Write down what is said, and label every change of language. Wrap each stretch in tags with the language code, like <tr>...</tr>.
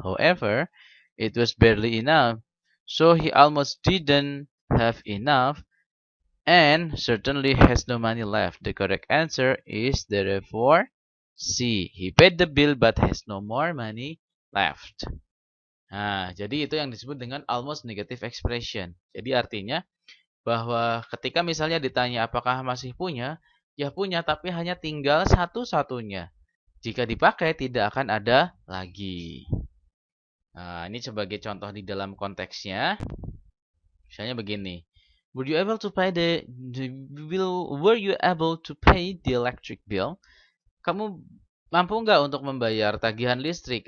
<en>However, it was barely enough, so he almost didn't have enough and certainly has no money left. The correct answer is therefore C. He paid the bill but has no more money left.</en> <id>Nah, jadi itu yang disebut dengan almost negative expression. Jadi artinya bahwa ketika misalnya ditanya apakah masih punya, ya punya tapi hanya tinggal satu-satunya. Jika dipakai tidak akan ada lagi. Nah, ini sebagai contoh di dalam konteksnya. Misalnya begini.</id> <en>Were you able to pay the bill? Were you able to pay the electric bill?</en> <id>Kamu mampu nggak untuk membayar tagihan listrik?</id>